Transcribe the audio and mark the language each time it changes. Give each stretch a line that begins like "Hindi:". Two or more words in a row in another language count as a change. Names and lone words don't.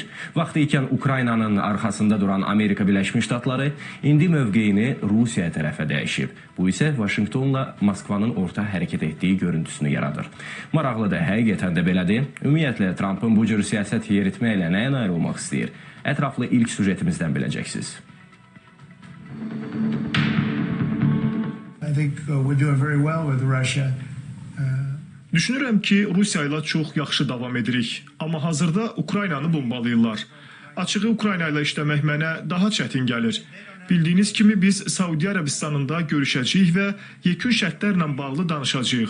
Azerbaijani: Vaxtı ikən Ukraynanın arxasında duran Amerika Birləşmiş Ştatları indi mövqeyini Rusiya tərəfə dəyişib. Bu isə Vaşinqtonla Moskvanın orta hərəkət etdiyi görüntüsünü yaradır. Maraqlıdır, həqiqətən də belədir. Ümumiyyətlə, Trumpın bu cür siyasət yeritməklə nəyə nail olmaq istəyir? Ətraflı ilk sujetimizdən biləcəksiniz.
English: I think we're doing very well with Russia.
Azerbaijani: Düşünürəm ki, Rusiya ilə çox yaxşı davam edirik. Amma hazırda Ukraynanı bombalayırlar. Açığı Ukrayna ilə işləmək mənə daha çətin gəlir. Bildiyiniz kimi biz Saudi Arabistanında görüşəcəyik və yekun şərtlərlə bağlı danışacağıq.